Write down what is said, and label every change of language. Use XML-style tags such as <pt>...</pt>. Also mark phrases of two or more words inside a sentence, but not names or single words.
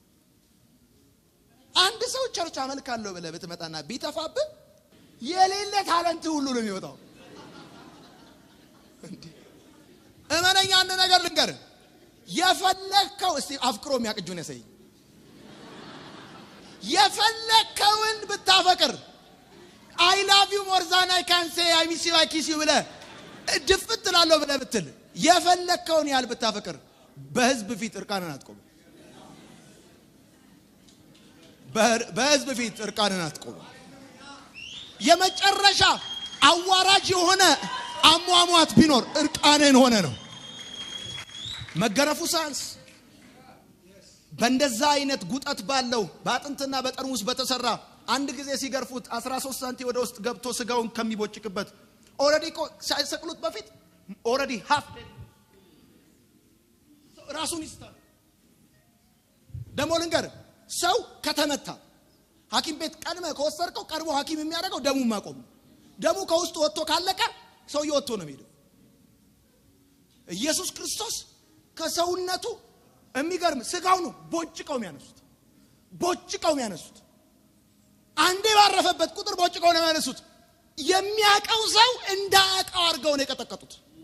<am>አንድ ሰው ቸርች አመልካለሁ ብለህ ብትመጣና ቢተፋብህ የሌለ ታለንት ሁሉ ነው የሚወጣው። እመነኛ አንድ ነገር ልንገርህ። የፈለከው እስቲ አፍቅሮ የሚያቅጁን ያሳይ። የፈለከውን ብታፈቅር</am> <en>I love you more than I can say I miss you I kiss you</en> <am>ብለህ ድፍት ላለው ብለህ ብትል የፈለከውን ያህል ብታፈቅር በህዝብ ፊት እርቃንን አትቆም። በህዝብ ፊት እርቃንን አትቆም። የመጨረሻ አዋራጅ የሆነ አሟሟት ቢኖር እርቃንን ሆነ ነው። መገረፉ ሳንስ በእንደዛ አይነት ጉጠት ባለው በአጥንትና በጠርሙስ በተሰራ አንድ ጊዜ ሲገርፉት 13 ሳንቲ ወደ ውስጥ ገብቶ ስጋውን ከሚቦጭቅበት ኦሬዲ ሳይሰቅሉት በፊት ኦሬዲ</am> <en>half dead</en> <am>ራሱን ይስታል። ደሞ ልንገር፣ ሰው ከተመታ ሐኪም ቤት ቀድመ ከወሰድከው ቀርቦ ሐኪም የሚያደርገው ደሙ ማቆም። ደሙ ከውስጥ ወጥቶ ካለቀ ሰው ይወጥቶ ነው የሚሄደው። ኢየሱስ ክርስቶስ ከሰውነቱ የሚገርም ስጋው ነው ቦጭቀው የሚያነሱት። አንዴ ባረፈበት ቁጥር ቦጭቀው ነው የሚያነሱት። የሚያቀው ሰው እንዳያቀው አድርገው ነው የቀጠቀጡት።</am>